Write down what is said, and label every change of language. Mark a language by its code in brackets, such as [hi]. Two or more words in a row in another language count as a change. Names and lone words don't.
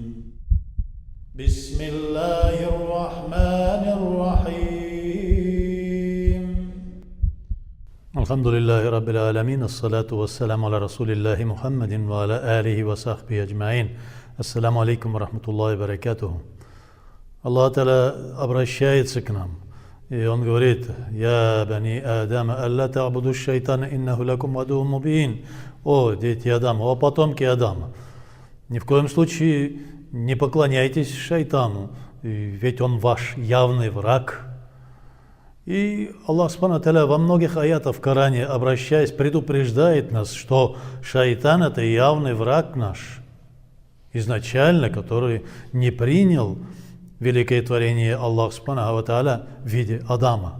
[ar] بسم الله الرحمن الرحيم. الحمد لله رب العالمين. الصلاة والسلام على رسول الله محمد وعلى آله وصحبه أجمعين. السلام عليكم ورحمة الله وبركاته. الله تعالى [ru] обращается к нам, и Он говорит: [ar] «يا بني آدم ألا تعبدوا الشيطان إنه لكم عدو مبين». [ru] О, дети Адама, о, потомки Адама, ни в коем случае не поклоняйтесь шайтану, ведь он ваш явный враг. И Аллах [ar] سبحانه تعالى [ru] во многих аятах в Коране, обращаясь, предупреждает нас, что шайтан — это явный враг наш, изначально, который не принял великое творение Аллаха [ar] سبحانه تعالى [ru] в виде Адама.